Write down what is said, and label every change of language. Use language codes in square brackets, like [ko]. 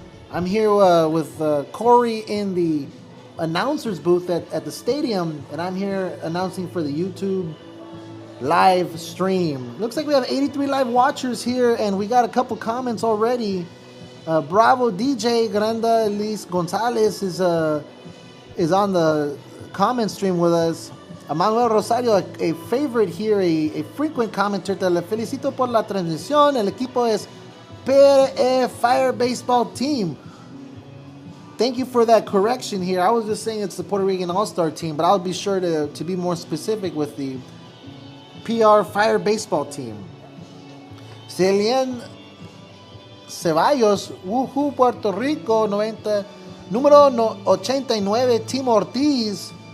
[en] I'm here with Corey in the announcer's booth at the stadium, and I'm here announcing for the YouTube live stream. Looks like we have 83 live watchers here, and we got a couple comments already. Bravo DJ Granda Liz Gonzalez is on the comment stream with us. Manuel Rosario, a favorite here, a frequent commenter. [es] Te le felicito por la transmisión. El equipo es PRE Fire Baseball Team. [en] Thank you for that correction here. I was just saying it's the Puerto Rican All-Star team, but I'll be sure to be more specific with the PR Fire Baseball Team. Celian Ceballos, Woohoo, Puerto Rico, 90, número 89, Tim Ortiz.